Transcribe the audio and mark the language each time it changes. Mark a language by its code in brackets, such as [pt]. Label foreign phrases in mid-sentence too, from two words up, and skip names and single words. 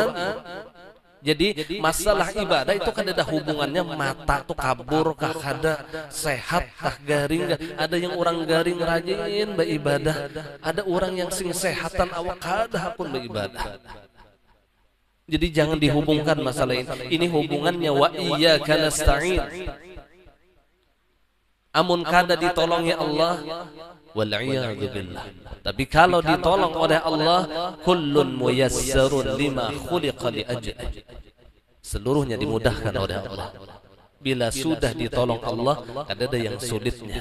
[bjn] Jadi masalah ibadah itu kan ada hubungannya mata tuh kabur kah kada, sehat kah garing kah. Ada yang orang garing rajin beribadah, ada orang yang sing sehatan awak kada pun beribadah. [id] Jadi jangan dihubungkan masalah ini. Ini hubungannya [ar] وإياك نستعين. [bjn] Amun kada ditolongi Allah, [ar] والعياذ بالله. [id] Tapi kalau ditolong oleh Allah, [ar] كل ميسر لما خلق لأجل. [id] Seluruhnya dimudahkan oleh Allah. Bila sudah ditolong Allah, ada yang sulitnya.